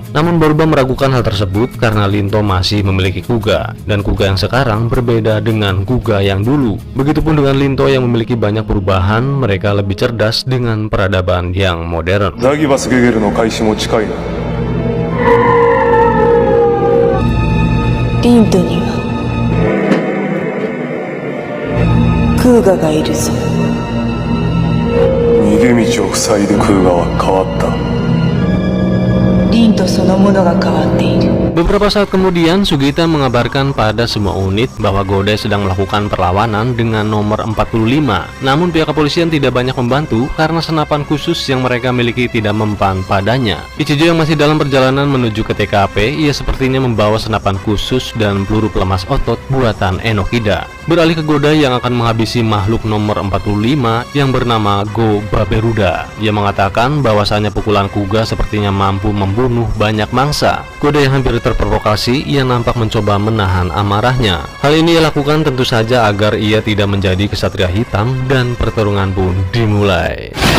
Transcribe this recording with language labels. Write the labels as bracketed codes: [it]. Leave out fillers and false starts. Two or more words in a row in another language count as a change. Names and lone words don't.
[id] Namun Baruba meragukan hal tersebut karena Linto masih memiliki Kuga, dan Kuga yang sekarang berbeda dengan Kuga yang dulu. Begitupun dengan Linto yang memiliki banyak perubahan, mereka lebih cerdas dengan peradaban yang modern. [ja] Linto ni wa Kuga がいるぞ。逃げ道を塞いでクーガは変わった。 Linto そのものが変わっている。 [id] Beberapa saat kemudian, Sugita mengabarkan pada semua unit bahwa Godai sedang melakukan perlawanan dengan nomor 45. Namun pihak kepolisian tidak banyak membantu karena senapan khusus yang mereka miliki tidak mempan padanya. Ichijo yang masih dalam perjalanan menuju ke TKP, ia sepertinya membawa senapan khusus dan peluru pelemas otot buatan Enokida. Beralih ke Godai yang akan menghabisi makhluk nomor 45 yang bernama Go Baberuda. Ia mengatakan bahwasanya pukulan Kuga sepertinya mampu membunuh banyak mangsa. Godai yang hampir terprovokasi, ia nampak mencoba menahan amarahnya. Hal ini ia lakukan tentu saja agar ia tidak menjadi kesatria hitam, dan pertarungan pun dimulai.